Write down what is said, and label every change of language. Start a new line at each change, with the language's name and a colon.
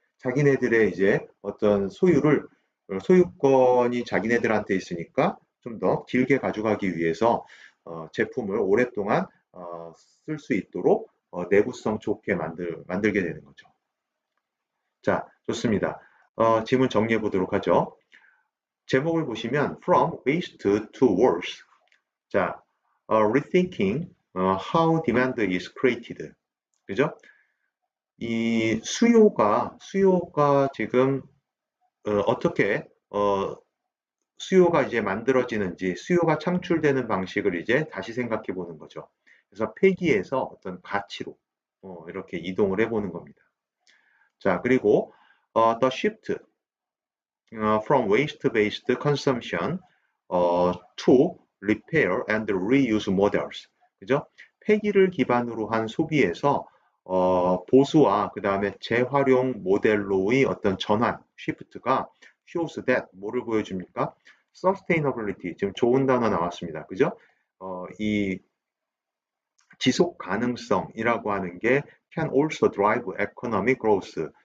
Korean: 자기네들의 이제 어떤 소유권이 자기네들한테 있으니까 좀 더 길게 가져가기 위해서 제품을 오랫동안 쓸 수 있도록 내구성 좋게 만들게 되는 거죠. 자, 좋습니다. 질문 정리해 보도록 하죠. 제목을 보시면
English: From Waste to Worth. 자, Rethinking How Demand is Created.
Korean: 그죠? 이 수요가 지금 어떻게 수요가 이제 만들어지는지 수요가 창출되는 방식을 이제 다시 생각해 보는 거죠. 그래서 폐기에서 어떤 가치로 이렇게 이동을 해 보는 겁니다.
English: 자, 그리고 the shift from waste-based consumption to repair and reuse models.
Korean: 그죠? 폐기를 기반으로 한 소비에서 보수와 그 다음에 재활용 모델로의 어떤 전환, shift가
English: shows that
Korean: 뭐를 보여줍니까? sustainability, 지금 좋은 단어 나왔습니다. 그죠? 이 지속 가능성이라고 하는 게
English: can also drive economic growth.